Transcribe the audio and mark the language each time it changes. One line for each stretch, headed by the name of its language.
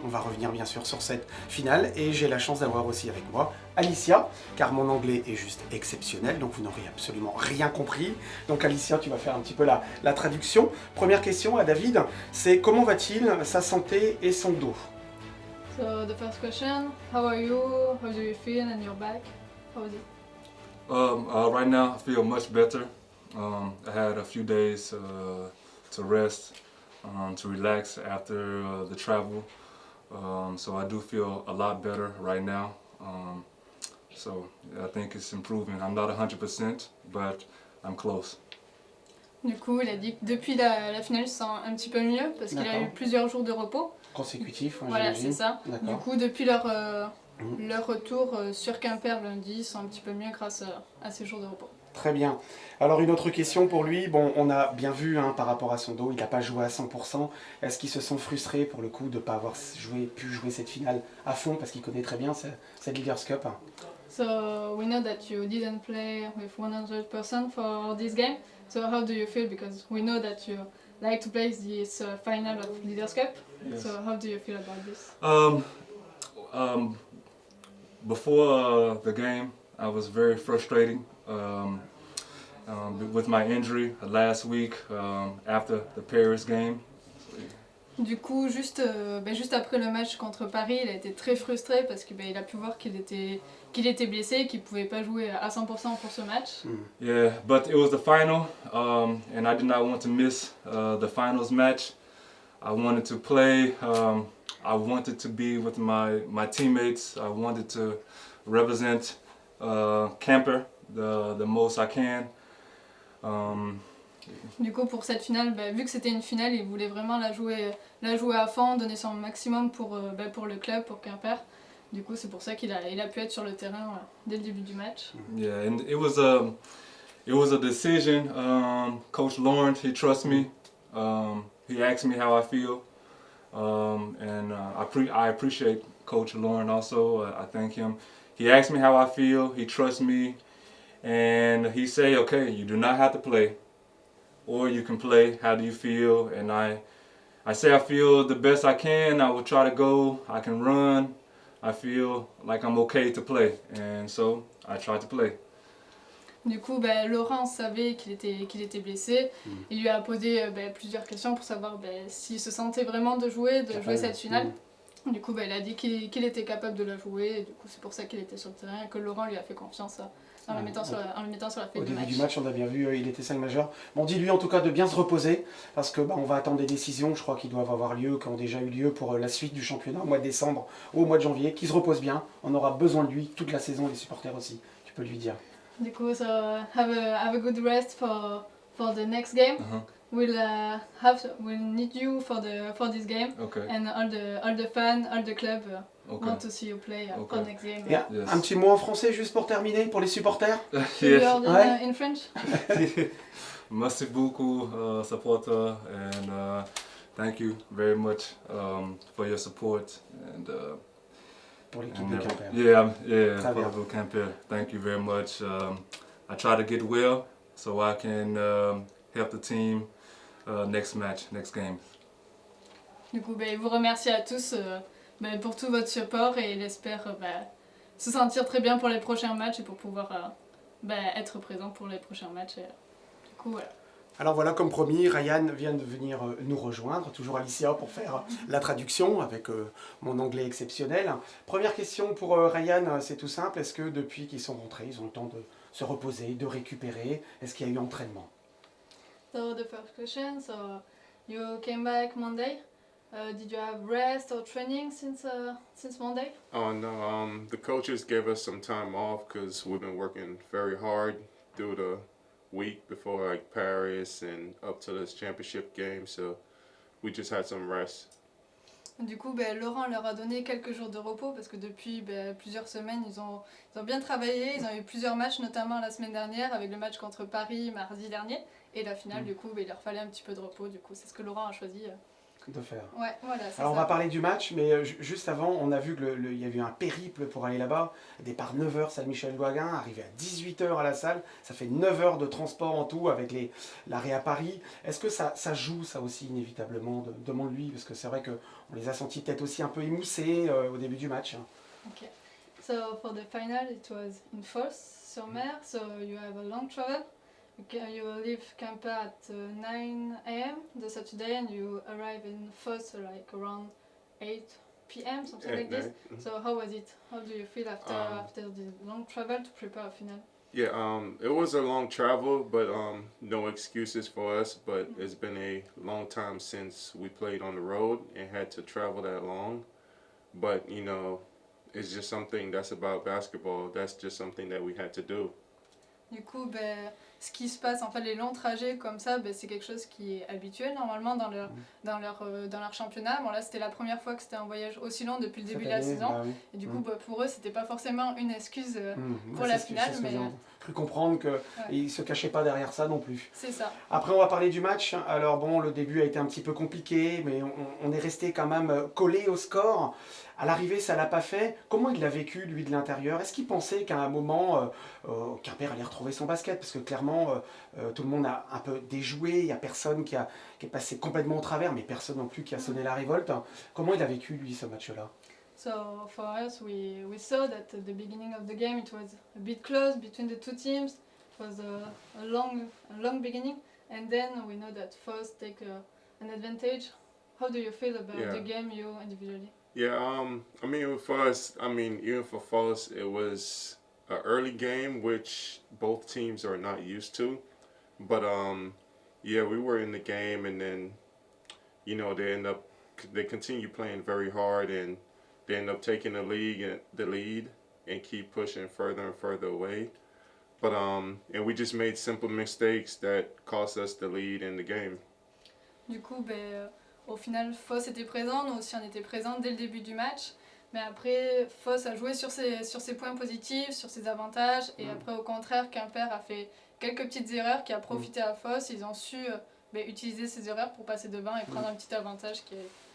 French: On va revenir bien sûr sur cette finale et j'ai la chance d'avoir aussi avec moi Alicia, car mon anglais est juste exceptionnel, donc vous n'aurez absolument rien compris. Donc Alicia, tu vas faire un petit peu la traduction. Première question à David, c'est comment va-t-il, sa santé et son dos?
English: So the first question, how are you? How do you feel in your back? How is it? Right now I feel much better. I had a few days to rest, to relax after the travel, so I do feel a lot better right now. So I think it's improving. I'm not 100%, but I'm close.
French: Du coup, il a dit que depuis la finale, il se sent un petit peu mieux parce qu'il a eu plusieurs jours de repos. Consécutif, hein, voilà, c'est ça. Du coup, depuis leur retour sur Quimper lundi, ils sont un petit peu mieux grâce à ces jours de repos. Très bien. Alors une autre question pour lui. Bon, on a bien vu par rapport à son dos, il n'a pas joué à 100%. Est-ce qu'ils se sont frustrés pour le coup de ne pas avoir pu jouer cette finale à fond parce qu'il connaît très bien cette Leaders Cup?
English: So we know that you didn't play with 100% for this game. So how do you feel? Because we know that you like to play this final of Leaders Cup. Yes. So how do you feel about this? Before the game, I was very frustrated. With my injury last week after the Paris game.
French: Du coup, juste après le match contre Paris, il a été très frustré parce qu'il a pu voir qu'il était blessé et qu'il ne pouvait pas jouer à 100% pour ce match.
English: Yeah, but it was the final and I did not want to miss the finals match. I wanted to play, I wanted to be with my teammates, I wanted to represent Quimper the most I can.
French: Du coup, pour cette finale, vu que c'était une finale, il voulait vraiment la jouer à fond, donner son maximum pour le club, pour Quimper. Du coup, c'est pour ça qu'il a pu être sur le terrain dès le début du match.
English: Yeah, and it was a decision. Coach Lawrence, he trusts me. He asked me how I feel, and I appreciate Coach Lawrence also. I thank him. He asked me how I feel. He trusts me. And he say, okay, you do not have to play, or you can play. How do you feel? And I say I feel the best I can. I will try to go. I can run. I feel like I'm okay to play, and so I try to play.
French: Du coup, Laurent savait qu'il était blessé. Il lui a posé plusieurs questions pour savoir s'il se sentait vraiment de jouer cette finale. Du coup, il a dit qu'il était capable de la jouer. Et du coup, c'est pour ça qu'il était sur le terrain et que Laurent lui a fait confiance. En le mettant sur la feuille de match. Au début du match, on a bien vu, il était 5 majeurs. Bon, dis-lui en tout cas de bien se reposer, parce que on va attendre des décisions, je crois, qui doivent avoir lieu, qui ont déjà eu lieu pour la suite du championnat au mois de décembre ou au mois de janvier. Qu'il se repose bien, on aura besoin de lui toute la saison, les supporters aussi, tu peux lui dire. Du coup,
English: so have a good rest for the next game. We'll need you for this game, okay. And all the fans, all the club want to see you play for next game. Yeah. Yes.
French: Un petit mot en français juste pour terminer pour les supporters.
English: Yes. In French.
French: Merci beaucoup, supporter,
English: and thank you very much for your support and.
French: Pour l'équipe de Quimper.
English: Yeah, for Quimper. Thank you very much. I try to get well so I can help the team next game.
French: Du coup, il vous remercie à tous pour tout votre support et il espère se sentir très bien pour les prochains matchs et pour pouvoir être présent pour les prochains matchs. Et, du coup, voilà. Alors voilà, comme promis, Ryan vient de venir nous rejoindre, toujours Alicia, pour faire la traduction avec mon anglais exceptionnel. Première question pour Ryan, c'est tout simple. Est-ce que depuis qu'ils sont rentrés, ils ont le temps de se reposer, de récupérer? Est-ce qu'il y a eu entraînement?
English: So the first question, so you came back Monday. Did you have rest or training since Monday? Oh no, the coaches gave us some time off because we've been working very hard due to week before like Paris and up to this championship game, so we just had some rest.
French: Du coup, Laurent leur a donné quelques jours de repos parce que depuis plusieurs semaines, ils ont bien travaillé. Ils ont eu plusieurs matchs, notamment la semaine dernière avec le match contre Paris mardi dernier. Et la finale, du coup, il leur fallait un petit peu de repos. Du coup, c'est ce que Laurent a choisi de faire. Ouais, voilà, c'est Alors ça. on va parler du match, mais juste avant, on a vu qu'il y a eu un périple pour aller là-bas. Départ 9h, salle Michel-Douagin, arrivé à 18h à la salle. Ça fait 9 heures de transport en tout avec l'arrêt à Paris. Est-ce que ça joue ça aussi inévitablement? Demande-lui, parce que c'est vrai qu'on les a sentis peut-être aussi un peu émoussés au début du match.
English: Okay. So for the final, it was in Fos-sur-Mer, so you have a long travel. You leave Quimper at 9 a.m. the Saturday and you arrive in Fos like around 8 p.m. something like this. Mm-hmm. So how was it? How do you feel after the long travel to prepare a final? Yeah, it was a long travel, but no excuses for us. But it's been a long time since we played on the road and had to travel that long. But you know, it's just something that's about basketball. That's just something that we had to do.
French: Du coup, ce qui se passe, en fait, les longs trajets comme ça, c'est quelque chose qui est habituel normalement dans leur championnat. Bon, là, c'était la première fois que c'était un voyage aussi long depuis le début de la saison. Bah oui. Et du coup, pour eux, c'était pas forcément une excuse pour la finale. Mais j'ai cru comprendre qu'ils ne se cachaient pas derrière ça non plus. C'est ça. Après, on va parler du match. Alors bon, le début a été un petit peu compliqué, mais on est resté quand même collé au score. À l'arrivée, ça ne l'a pas fait. Comment il l'a vécu, lui, de l'intérieur? Est-ce qu'il pensait qu'à un moment, Quimper allait retrouver son basket? Parce que clairement, tout le monde a un peu déjoué. Il n'y a personne qui est passé complètement au travers, mais personne non plus qui a sonné la révolte. Comment il a vécu, lui, ce match-là?
English: So for us, we saw that at the beginning of the game it was a bit close between the two teams. It was a long beginning, and then we know that Fos take an advantage. How do you feel about the game, you individually? Yeah, I mean, for us, even for Fos, it was an early game, which both teams are not used to. But yeah, we were in the game, and then, you know, they continue playing very hard, and they end up taking the lead, and keep pushing further and further away. But and we just made simple mistakes that cost us the lead in the game.
French: Du coup, au final, Fos était présent, nous aussi on était présents dès le début du match. Mais après, Fos a joué sur ses points positifs, sur ses avantages. Et après, au contraire, Quimper a fait quelques petites erreurs qui a profité à Fos. Ils ont su utiliser ces erreurs pour passer devant et prendre un petit avantage qui est...